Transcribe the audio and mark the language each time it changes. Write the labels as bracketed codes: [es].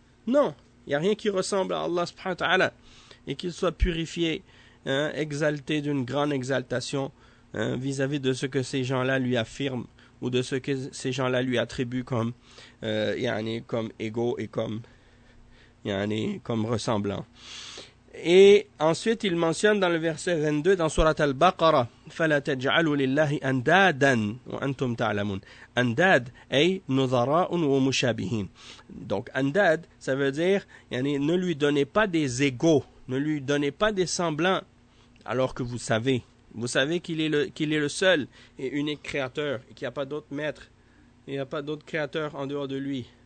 [fr] Non, il n'y a rien qui ressemble à Allah subhanahu wa ta'ala. Et qu'il soit purifié, hein, exalté d'une grande exaltation, hein, vis-à-vis de ce que ces gens-là lui affirment ou de ce que ces gens-là lui attribuent comme, yani, comme égo et comme, yani, comme ressemblant. Et ensuite, il mentionne dans le verset 22, dans Sourate Al-Baqarah, [ar] فَلَا تَجْعَلُوا لِلَّهِ أَنْدَادًا وَأَنْتُمْ تَعْلَمُونَ. أَنْدَاد, [fr] أي نُظَرَاءٌ وَمُشَابِهِينَ. Donc, أَنْدَاد, ça veut dire, yani, ne lui donnez pas des égaux, ne lui donnez pas des semblants, alors que vous savez qu'il est le seul et unique créateur, et qu'il n'y a pas d'autre maître, il n'y a pas d'autre créateur en dehors de lui.